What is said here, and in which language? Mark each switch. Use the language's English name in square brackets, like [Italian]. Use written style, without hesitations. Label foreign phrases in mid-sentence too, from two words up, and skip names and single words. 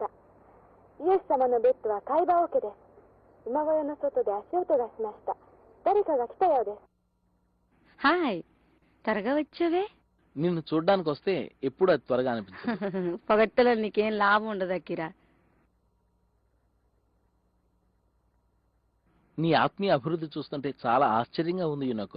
[Japanese] イエス様のベッドは貝羽桶です。馬小屋の外で足音がしました。誰かが来たようです。 [Telugu] హాయ్, త్వరగా వచ్చావే. నిన్ను చూడ్డానికి వస్తే ఎప్పుడు అది త్వరగా అనిపించింది. పొగట్టలో నీకేం లాభం ఉండదు అకిరా. నీ ఆత్మీయ అభివృద్ధి చూస్తుంటే చాలా ఆశ్చర్యంగా ఉంది యునకో.